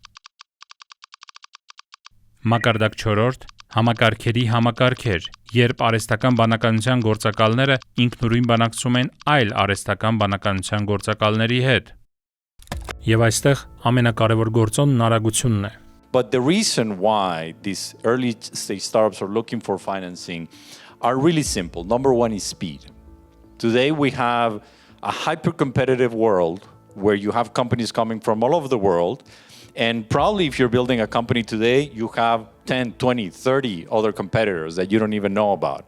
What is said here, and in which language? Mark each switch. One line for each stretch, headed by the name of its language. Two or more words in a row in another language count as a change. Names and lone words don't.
Armenian: Մակարդակ չորրորդ՝ համակարգերի համակարգեր, երբ արհեստական բանականության գործակալները ինքնուրույն բանակցում են այլ արհեստական բանականության գործակալների հետ։ Եվ այստեղ ամենակարևոր գործոնն արագությունն է։
English: But the reason why these early stage startups are looking for financing are really simple. Number one is speed. Today we have a hyper-competitive world where you have companies coming from all over the world. And probably if you're building a company today, you have 10, 20, 30 other competitors that you don't even know about.